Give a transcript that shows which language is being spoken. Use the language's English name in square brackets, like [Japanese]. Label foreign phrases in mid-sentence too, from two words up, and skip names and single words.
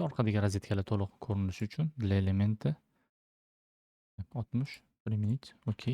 [Uzbek] Orqadagi rozetkalar to'liq ko'rinishi uchun. [Russian] Для elementi 60 применить. Okey.